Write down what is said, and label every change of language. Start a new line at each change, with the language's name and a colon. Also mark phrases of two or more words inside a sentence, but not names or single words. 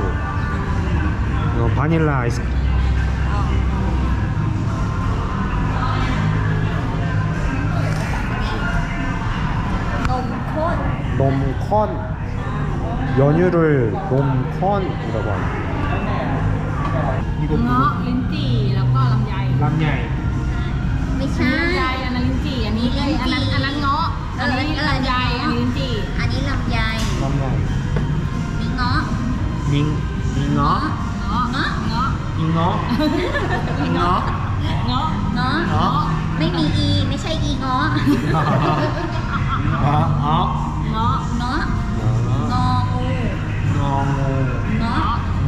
Korean: 이건 바닐라 아이스크림.
Thai: นมข้น
Korean: 놈컨. 연유를 놈컨이라고 합니다. 이거
Thai: เงาะลิ้นจี่แล้วก็ลำไย
Korean: 람냐이.
Thai: ไม่ใช่ ลำไยอันนั้นลิ้นจี่อันนี้อันนั้นเงาะอันนี้ลำไยอันนี้ลิ้นจี่ อันนี้ลำไย
Korean: 람냐이.
Thai: มีเงาะ
Korean: 닝 잉어
Thai: เงาะเงาะ
Korean: 잉어
Thai: เงาะ เงาะ
Korean: 어?
Thai: ไม่มีอีไม่ใช่อีเงาะ
Korean: 아, 아.
Thai: เงาะ เงาะ
Korean: 아.
Thai: งองู
Korean: 어.
Thai: เงาะ
Korean: 어.